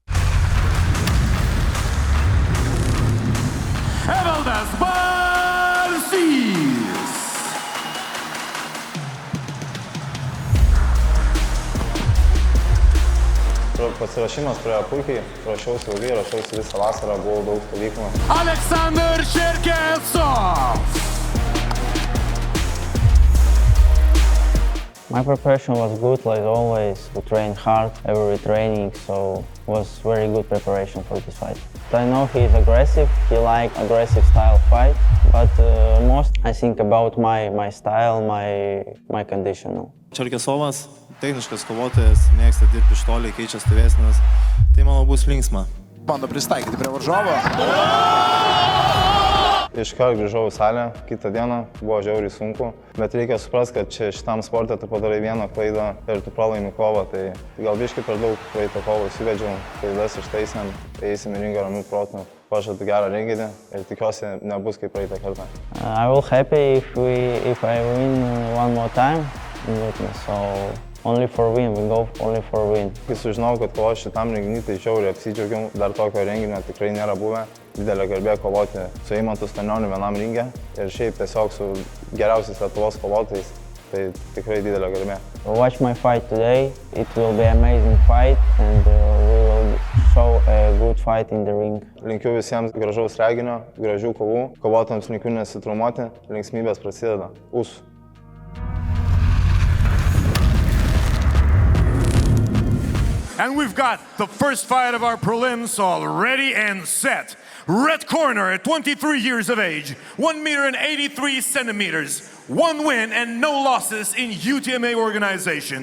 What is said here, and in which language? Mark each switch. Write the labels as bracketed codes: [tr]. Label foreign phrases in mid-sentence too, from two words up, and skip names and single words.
[lt] Evaldas Balsys. Pasirašymas praėjo puikiai, rašiausi ilgai, rašiausi visą vasarą, buvau daug stovyklų. [en] Aleksandr Čerkesov. My preparation was good, like always. We trained hard every training, so it was very good preparation for this fight. I know he is aggressive, he likes aggressive style fight, but most I think about my style, my conditional. [lt] Čerkesovas, techniškas kovotojas, mėgsta dirbti iš toli, keičia stovėsenas, tai manau bus linksma. Bando pristaikyti prie varžovo. Iškart grįžau į salę, kitą dieną buvo žiauriai sunku, bet reikia suprasti, kad šitam sporte tu padarai vieną klaidą ir tu pralaimi kovą, tai gal biškai per daug praeitą kovą įsivedžiau, klaidas ištaisėm, tai eisim į ringą ramių protų, pažadu gerą renginį ir tikiuosi nebus kaip praeitą kartą. [en] I will happy if I win one more time in UTMA, so only for win, we go only for win. [lt] Kai sužinau, kad kovoju šitam renginį, tai žiauriai apsidžiaugiau, dar tokio renginio tikrai nėra buvę. Didelė garbė kovoti su Eimantu Stanioniu vienam ringe ir šiaip tiesiog su geriausiais Lietuvos kovotojais, tai tikrai didelė garbė. [en] Watch my fight today, it will be amazing fight and we will show a good fight in the ring. [lt] Linkiu visiems gražaus reginio, gražių kovų, kovotojams linkiu nesitraumuoti, linksmybės prasideda. [en] Us. And we've got the first fight of our prelims all ready and set. Red corner at 23 years of age, 1 meter and 83 centimeters, 1 win and no losses in UTMA organization.